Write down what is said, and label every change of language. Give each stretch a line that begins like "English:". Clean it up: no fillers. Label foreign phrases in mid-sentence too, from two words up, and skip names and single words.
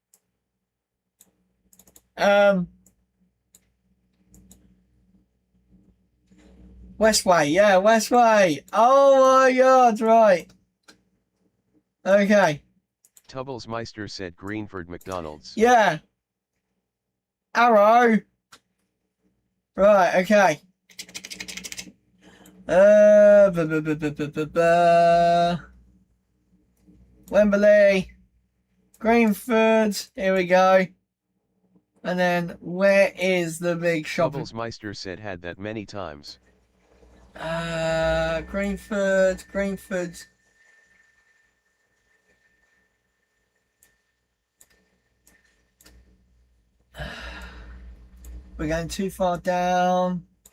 English: Westway, yeah, Westway. Oh my God, right. Okay. Tubblesmeister said Greenford McDonald's. Yeah. Arrow. Right, okay. Ba, ba, ba, ba, ba, ba, ba. Wembley. Greenford. Here we go. And then, where is the big shopping? Meister said had that many times. Greenford. We're going too far down.